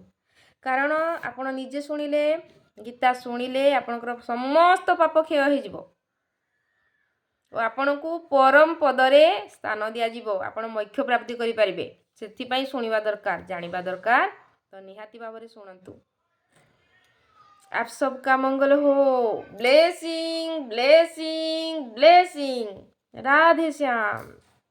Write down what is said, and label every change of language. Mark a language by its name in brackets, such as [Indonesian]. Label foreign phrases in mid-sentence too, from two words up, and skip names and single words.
[Odia] କାରଣ ଆପଣ ନିଜେ ଶୁଣିଲେ, ଗୀତା ଶୁଣିଲେ ଆପଣଙ୍କର ସମସ୍ତ ପାପ କ୍ଷୟ ହୋଇଯିବ ଓ ଆପଣଙ୍କୁ ପରମ ପଦରେ ସ୍ଥାନ ଦିଆଯିବ, ଆପଣ ମୋକ୍ଷ ପ୍ରାପ୍ତି କରିପାରିବେ। ସେଥିପାଇଁ ଶୁଣିବା ଦରକାର, ଜାଣିବା ଦରକାର। ତ ନିହାତି ଭାବରେ ଶୁଣନ୍ତୁ। [Hindi] आप सबका मंगल हो। [English] Blessing blessing blessing. [Hindi] राधे श्याम।